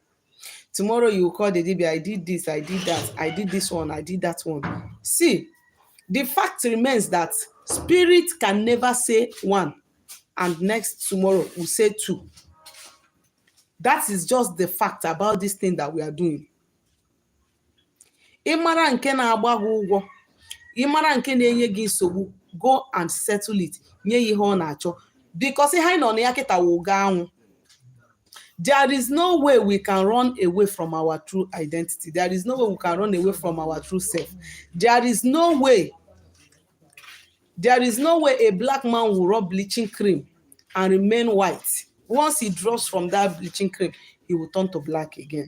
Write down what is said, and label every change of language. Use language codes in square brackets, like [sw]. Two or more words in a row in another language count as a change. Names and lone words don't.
[en] Tomorrow you will call the DB, I did this, I did that, I did this one, I did that one. See, the fact remains that spirit can never say one and next tomorrow will say two. That is just the fact about this thing that we are doing. [ig] Ịmara nke na-agba gị ụgwọ, ịmara nke na-enye gị nsogbu, [en] go and settle it, [ig] nye ihe ọ na-achọ. Because ihe anyị nọ na ya kịta wụ ga anwụ. [en] There is no way we can run away from our true identity. There is no way we can run away from our true self. There is no way a black man will rub bleaching cream and remain white. Once he drops from that bleaching cream, he will turn to black again.